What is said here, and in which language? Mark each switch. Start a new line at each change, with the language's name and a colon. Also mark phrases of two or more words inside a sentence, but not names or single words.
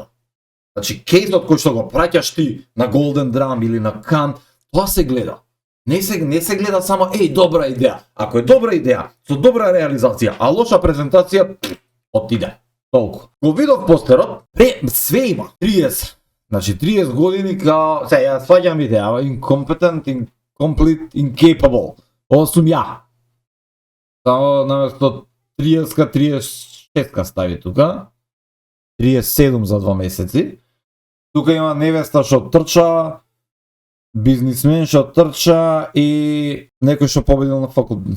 Macedonian: Значи кейсот кој што го праќаш ти на Golden Drum или на Cannes, тоа се гледа. Не се гледа само добра идеја. Ако е добра идеја, со добра реализација, а лоша презентација, отиде. Толку. Го видов постерот, све има. 30. Значи 30 години као, ја сваѓам идеја,
English: incompetent, incomplete, incapable.
Macedonian: Ова сум ја. Само наместо 30-ка, 36-ка стави тука. 37 за 2 месеци. Тука има невеста што трча, бизнисмен што трча и некој што победил на факултет.